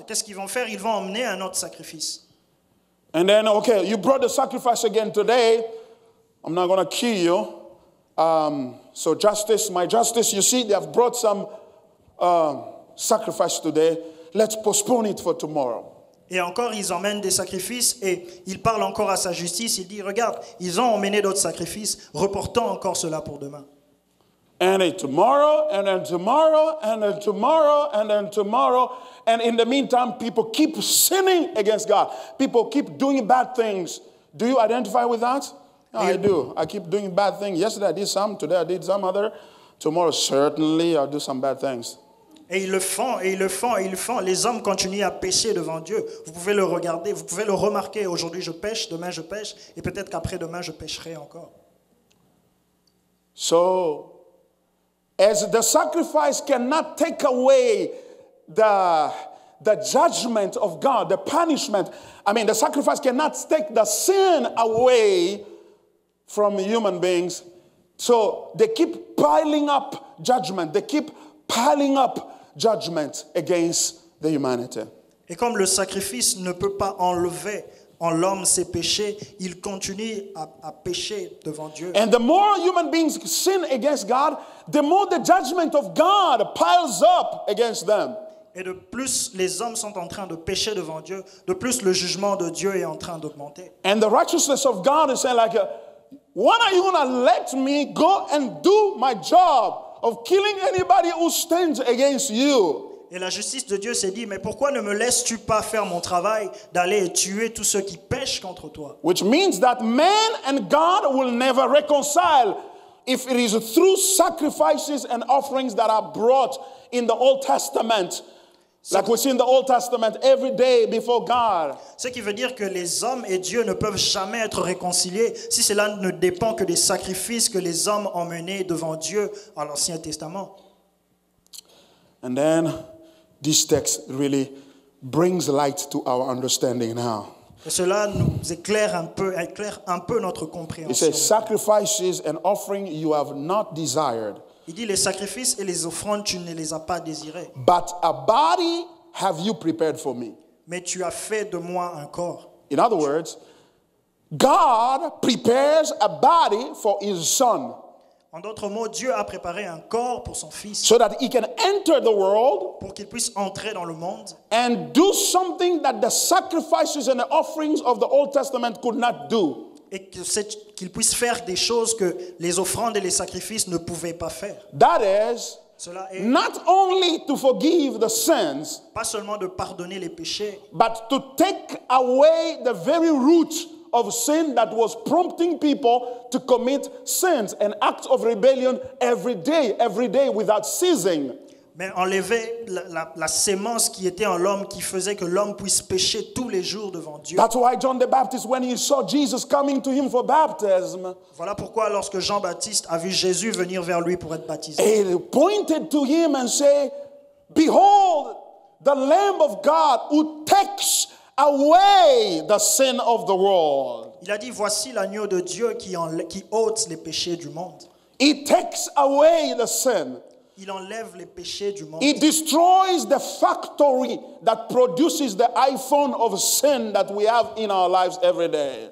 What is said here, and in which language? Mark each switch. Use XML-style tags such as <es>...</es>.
<fr>Et qu'est-ce qu'ils vont faire? Ils vont emmener un autre sacrifice.</fr> <en>And then, okay, you brought the sacrifice again today. I'm not going to kill you. So justice, my justice, you see, they have brought some sacrifice today. Let's postpone it for tomorrow.</en> <fr>Et encore, ils emmènent des sacrifices et il parle encore à sa justice. Il dit, regarde, ils ont emmené d'autres sacrifices, reportons encore cela pour demain.</fr> <en>And then tomorrow, and then tomorrow, and then tomorrow, and then tomorrow. And in the meantime, people keep sinning against God. People keep doing bad things. Do you identify with that? No, I do. I keep doing bad things. Yesterday I did some. Today I did some other. Tomorrow certainly I'll do some bad things.</en> <fr>Et ils le font, et ils le font, et ils le font. Les hommes continuent à pécher devant Dieu. Vous pouvez le regarder, vous pouvez le remarquer. Aujourd'hui je pêche, demain je pêche, et peut-être qu'après-demain je pêcherai encore.</fr> <en>So, as the sacrifice cannot take away the judgment of God, the punishment. I mean, the sacrifice cannot take the sin away from human beings. So they keep piling up judgment. They keep piling up judgment against the humanity.</en> <fr>Et comme le sacrifice ne peut pas enlever en l'homme ses péchés, il continue à pécher devant Dieu.</fr> <en>And the more human beings sin against God, the more the judgment of God piles up against them.</en> <fr>Et de plus les hommes sont en train de pécher devant Dieu, de plus le jugement de Dieu est en train d'augmenter.</fr> <en>And the righteousness of God is saying like, when are you going to let me go and do my job of killing anybody who stands against you?</en> <fr>Et la justice de Dieu s'est dit, mais pourquoi ne me laisses-tu pas faire mon travail d'aller et tuer tous ceux qui pêchent contre toi?</fr> <en>Which means that man and God will never reconcile if it is through sacrifices and offerings that are brought in the Old Testament. Like we see in the Old Testament every day before God.</en> <fr>Ce qui veut dire que les hommes et Dieu ne peuvent jamais être réconciliés si cela ne dépend que des sacrifices que les hommes ont menés devant Dieu à l'Ancien Testament.</fr> <en>And then this text really brings light to our understanding now.</en> <fr>Et cela nous éclaire un peu notre</fr> <en>It</en> <fr>compréhension.</fr> <en>says, sacrifices and offering you have not desired,</en> <fr>Il dit, les sacrifices et les offrandes, tu ne les as pas désirés,</fr> <en>but a body have you prepared for me.</en> <fr>mais tu as fait de moi un corps.</fr> <en>In other words, God prepares a body for his son</en> <fr>En d'autres mots, Dieu a préparé un corps pour son fils,</fr> <en>so that he can enter the world</en> <fr>pour qu'il puisse entrer dans le monde</fr> <en>and do something that the sacrifices and the offerings of the Old Testament could not do.</en> <fr>et qu'il puisse faire des choses que les offrandes et les sacrifices ne pouvaient pas faire.</fr> <en>That is,</en> <fr>Cela est</fr> <en>not only to forgive the sins,</en> <fr>pas seulement de pardonner les péchés,</fr> <en>but to take away the very root of sin that was prompting people to commit sins and acts of rebellion every day without ceasing.</en> <fr>mais enlever la sémence qui était en l'homme, qui faisait que l'homme puisse pécher tous les jours devant Dieu.</fr> <en>That's why John the Baptist, when he saw Jesus coming to him for baptism,</en> <fr>Voilà pourquoi lorsque Jean-Baptiste a vu Jésus venir vers lui pour être baptisé,</fr> <en>he pointed to him and said, "Behold, the Lamb of God who takes away the sin of the world."</en> <fr>il a dit, voici l'agneau de Dieu qui ôte les péchés du monde.</fr> <en>He takes away the sin.</en> <fr>Il enlève les péchés du monde.</fr> <en>He destroys the factory that produces the iPhone of sin that we have in our lives every day.</en>